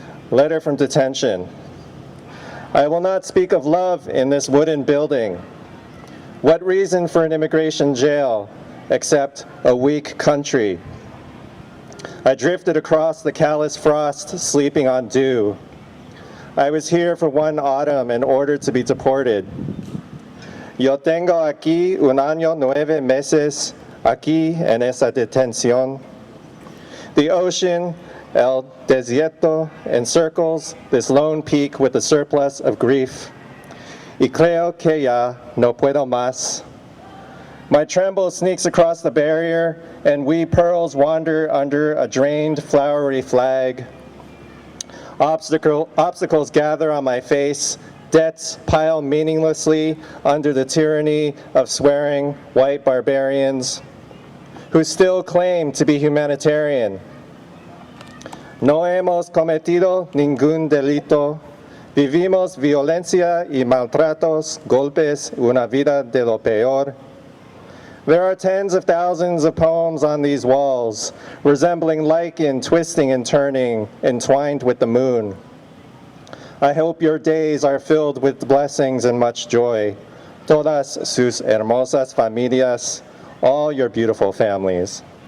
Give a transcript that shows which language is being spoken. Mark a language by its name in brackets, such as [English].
[English] Letter from detention. I will not speak of love in this wooden building. What reason for an immigration jail except a weak country? I drifted across the callous frost, sleeping on dew. I was here for one autumn and ordered to be deported. [Spanish] Yo tengo aquí un año 9 meses, aquí en esa detención. [English] The ocean, [Spanish] el desierto, [English] encircles this lone peak with a surplus of grief. [Spanish] Y creo que ya no puedo más. [English] My tremble sneaks across the barrier, and wee pearls wander under a drained, flowery flag. Obstacles gather on my face. Debts pile meaninglessly under the tyranny of swearing white barbarians who still claim to be humanitarian. [Spanish] No hemos cometido ningún delito. Vivimos violencia y maltratos, golpes, una vida de lo peor. [English] There are tens of thousands of poems on these walls, resembling lichen twisting and turning, entwined with the moon. I hope your days are filled with blessings and much joy. [Spanish] Todas sus hermosas familias, [English] all your beautiful families.